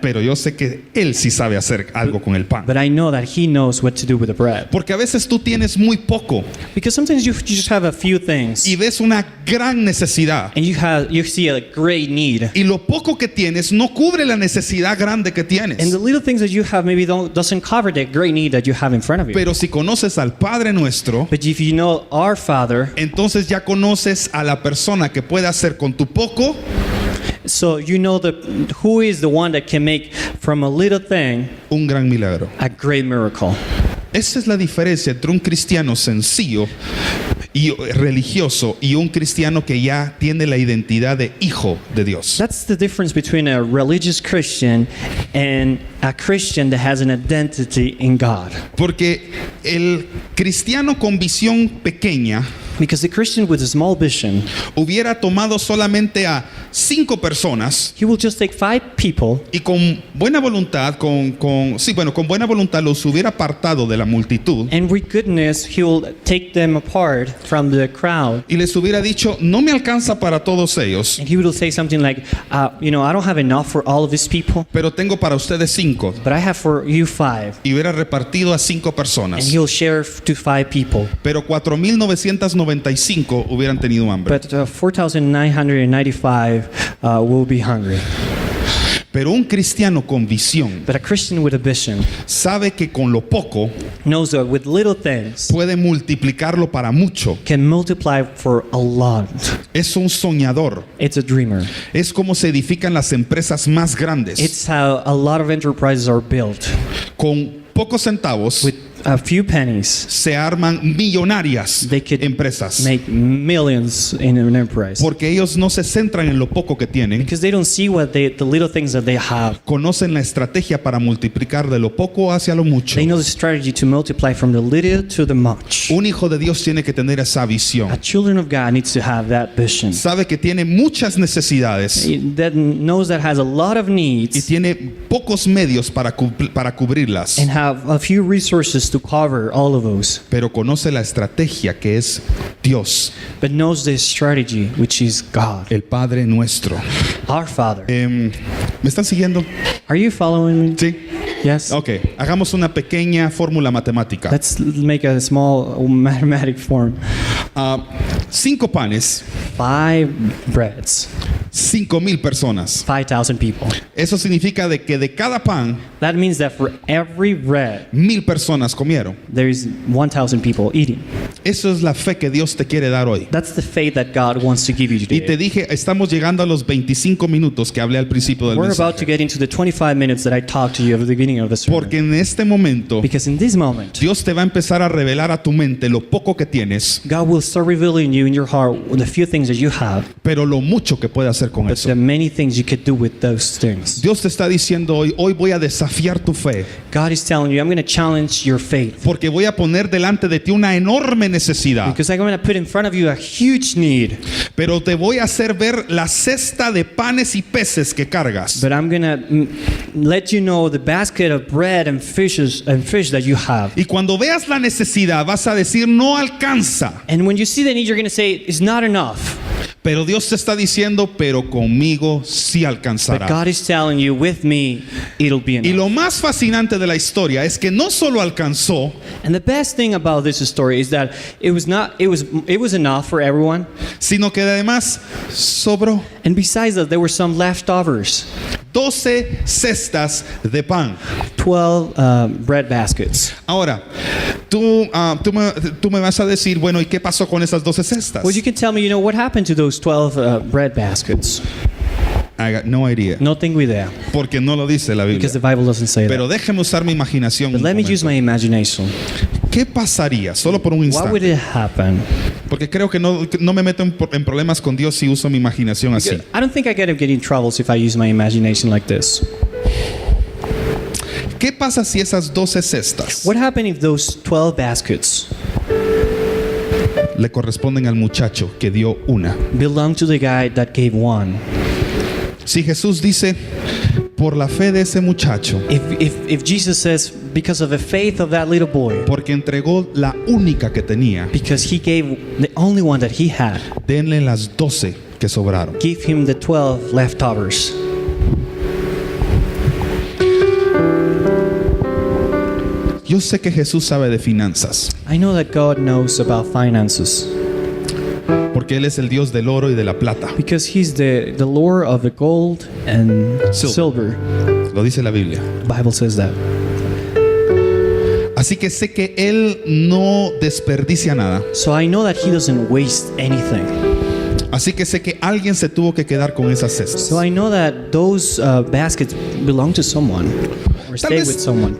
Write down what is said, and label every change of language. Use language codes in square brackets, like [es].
[es] pero yo sé que Él sí sabe hacer algo con el pan. [en] but I know that he knows what to do with the bread. [es] Porque a veces tú tienes muy poco [en] Because sometimes you just have a few things, [es] y ves una gran necesidad. [en] and you see a great need. [es] Y lo poco que tienes no cubre la necesidad grande que [en] And [es] tienes. [en] the little things that you have maybe doesn't cover the great need that you have in front of you. [es] Pero si conoces al Padre Nuestro, [en] But if you know our Father, [es] entonces ya conoces a la persona que puede hacer con tu poco [en] so you know who is the one that can make from a little thing [es] un gran milagro. [en] a great miracle. [es] Esa es la diferencia entre un cristiano sencillo y religioso y un cristiano que ya tiene la identidad de hijo de Dios. [en] That's the difference between a religious Christian and a Christian that has an identity in God. [es] Porque el cristiano con visión pequeña [en] Because the Christian with a small vision, [es] hubiera tomado solamente a 5 personas [en] he will just take 5 people, [es] y con buena voluntad, con buena voluntad los hubiera apartado de la multitud [en] and with goodness, he will take them apart from the crowd. [es] y les hubiera dicho, no me alcanza para todos ellos, [en] And he will say something like, I don't have enough for all of these people, [es] pero tengo para ustedes 5, [en] but I have for you 5. [es] y hubiera repartido a 5 [en] And [es] personas. [en] he'll share to 5 people. [es] Pero 4,995 hubieran tenido hambre. [en] But 4,995 will be hungry. [es] Pero un cristiano con visión [en] But a Christian with a vision [es] sabe que con lo poco [en] knows that with little things [es] puede multiplicarlo para mucho. [en] can multiply for a lot. [es] Es un soñador. [en] It's a dreamer. [es] Es como se edifican las empresas más grandes. [en] It's how a lot of enterprises are built. [es] Con pocos centavos [en] With a few pennies, [es] se arman millonarias [en] they could [es] empresas. [en] make millions in an enterprise. [es] Porque ellos no se centran en lo poco que tienen. [en] Because they don't see the little things that they have. [es] Conocen la estrategia para multiplicar de lo poco hacia lo mucho. [en] They know the strategy to multiply from the little to the much. [es] Un hijo de Dios tiene que tener esa [en] A [es] visión. [en] children of God needs to have that vision. [es] Sabe que tiene muchas necesidades [en] That knows that has a lot of [es] y [en] needs [es] tiene pocos medios para cubrirlas. [en] and have a few resources to cover all of those, [es] Pero conoce la estrategia que es Dios, [en] but knows the strategy, which is God, [es] el Padre nuestro. [en] our Father. [es] ¿Me están siguiendo? [en] Are you following me? [es] Sí. [en] Yes? [es] Ok, hagamos una pequeña fórmula matemática. [en] Let's make a small mathematic form. [es] 5 panes, [en] 5 breads, [es] 5,000 personas. [en] 5,000 people. [es] Eso significa de que de cada pan, [en] That means that for every bread, [es] 1,000 personas comieron. [en] there's 1,000 people eating. [es] Eso es la fe que Dios te quiere dar hoy. [en] That's the faith that God wants to give you [es] Y te [en] today. [es] dije, estamos llegando a los 25 minutos que hablé al principio del [en] We're about to [es] mensaje. [en] get into the 25 minutes that I talked to you at the beginning of the sermon. [es] Porque en este momento, [en] Because in this moment, [es] Dios te va a empezar a revelar a tu mente lo poco que tienes, [en] God will start revealing you in your heart the few things that you have, [es] pero lo mucho que puede hacer hacer con [en] But [es] eso. [en] there are many things you could do with those things. [es] Dios te está diciendo hoy voy a desafiar tu fe, [en] God is telling you, I'm going to challenge your faith. [es] porque voy a poner delante de ti una enorme necesidad, [en] Because I'm going to put in front of you a huge need. [es] pero te voy a hacer ver la cesta de panes y peces que cargas. [en] But I'm going to let you know the basket of bread and fish that you have. [es] Y cuando veas la necesidad vas a decir no alcanza, [en] And when you see the need, you're going to say, it's not enough. [es] pero Dios te está diciendo, pero conmigo sí [en] But [es] alcanzará. [en] God is telling you, with me, it'll be [es] Y [en] enough. [es] lo más fascinante de la historia es que no solo alcanzó, [en] And the best thing about this story is that it was enough for everyone. [es] sino que además sobró. [en] And besides that, there were some leftovers. [es] 12 cestas de pan. [en] 12 bread baskets. [es] Ahora, tú me vas a decir, bueno, ¿y qué pasó con esas 12 cestas? [en] Well, you can tell me, what happened to those 12 bread baskets? I got no idea. [es] No tengo idea, Porque no lo dice la Biblia. [en] because the Bible doesn't say [es] Pero [en] that. [es] déjeme usar mi imaginación. [en] But [es] un [en] let me use [es] momento. [en] my imagination. [es] ¿Qué pasaría? Solo por un [en] What would [es] instante. [en] it happen? [es] Porque creo que no me meto en problemas con Dios si uso mi imaginación así. [en] I don't think I get in troubles if I use my imagination like this. [es] ¿Qué pasa si esas 12 cestas [en] What happened if those 12 baskets [es] le corresponden al muchacho que dio una? [en] belong to the guy that gave one? [es] Si Jesús dice, por la fe de ese muchacho, [en] If Jesus says, because of the faith of that little boy, [es] porque entregó la única que tenía, [en] because he gave the only one that he had, [es] denle las 12 que sobraron. [en] give him the 12 leftovers. [es] Yo sé que Jesús sabe de finanzas, [en] I know that God knows about finances [es] porque Él es el Dios del oro y de la plata. [en] because he's the Lord of the gold and silver. [es] Lo dice la Biblia. [en] The Bible says that. [es] Así que sé que Él no desperdicia nada. [en] So I know that he doesn't waste anything. [es] Así que sé que alguien se tuvo que quedar con esas cestas. [en] So I know that those baskets belong to someone or stay with someone.